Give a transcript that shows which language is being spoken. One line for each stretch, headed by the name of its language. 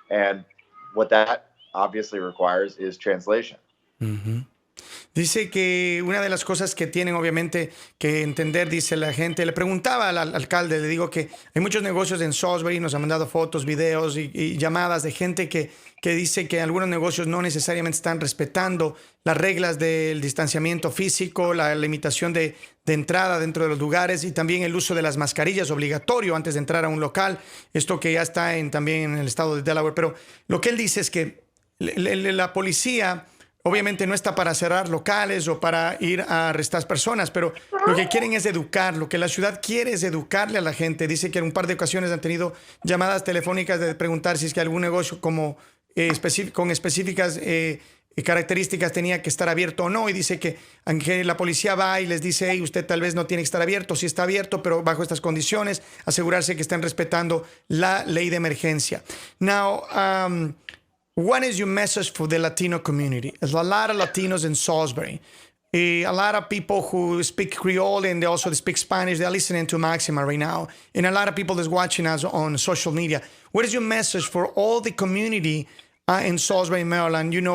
English: And what that obviously requires is translation. Mm-hmm.
Spanish: Dice que una de las cosas que tienen obviamente que entender, dice la gente, le preguntaba al alcalde, le digo que hay muchos negocios en Salisbury, nos han mandado fotos, videos y llamadas de gente que dice que algunos negocios no necesariamente están respetando las reglas del distanciamiento físico, la limitación de entrada dentro de los lugares y también el uso de las mascarillas obligatorio antes de entrar a un local, esto que ya está también en el estado de Delaware. Pero lo que él dice es que la policía obviamente no está para cerrar locales o para ir a arrestar personas, pero lo que quieren es educar. Lo que la ciudad quiere es educarle a la gente. Dice que en un par de ocasiones han tenido llamadas telefónicas de preguntar si es que algún negocio con específicas características tenía que estar abierto o no. Y dice que aunque la policía va y les dice, hey, usted tal vez no tiene que estar abierto, sí está abierto, pero bajo estas condiciones, asegurarse que estén respetando la ley de emergencia.
English: Now, what is your message for the Latino community? There's a lot of Latinos in Salisbury. A lot of people who speak Creole and they also speak Spanish, they're listening to Maxima right now. And a lot of people that's watching us on social media. What is your message for all the community in Salisbury, Maryland?